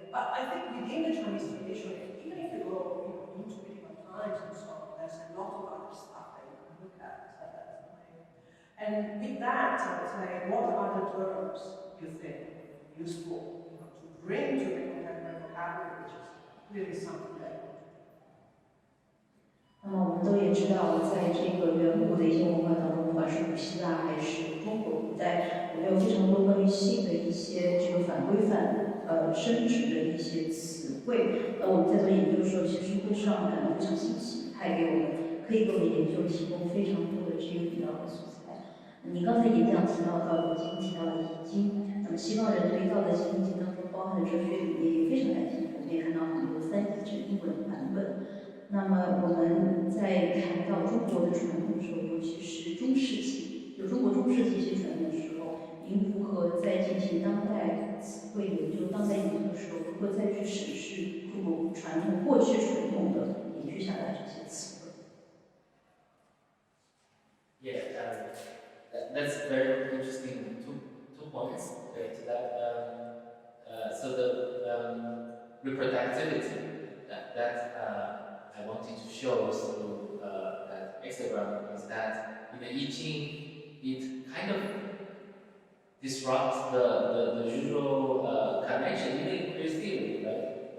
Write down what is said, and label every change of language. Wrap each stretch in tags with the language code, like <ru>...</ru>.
<en>But I think within the Chinese tradition, even if you go into medieval times and so on, there's a lot of other stuff that you can look at that way. And with that, I would say, what other terms you think useful to bring to the contemporary vocabulary, which is really something that.</en> <zh>那么我们都也知道，在这个远古的一些文化当中，不管是古希腊还是中国古代，我们有非常多关于性的一些这个反规范生殖的一些词汇。我们在做研究的时候，其实会让感到非常新奇，它也可以给我们研究提供非常多的这个比较的素材。你刚才演讲提到道德经，提到了易经，那么西方人对道德经、易经当中包含的哲学理念也非常感兴趣，我们也看到很多翻译成英文版本。那么我们在谈到中国的传统的时候，尤其是中世纪，就中国中世纪一些传统的时候，您如何在进行当代词汇研究、当代研究的时候，如何再去审视中国传统、过去传统的延续下来这些词汇</zh> <en>？Yeah, that's very interesting. Two points to that. So the reproductivity that I wanted to show through that hexagram is that in the I Ching, it kind of disrupts the usual connection, even in queer theory, right?</en>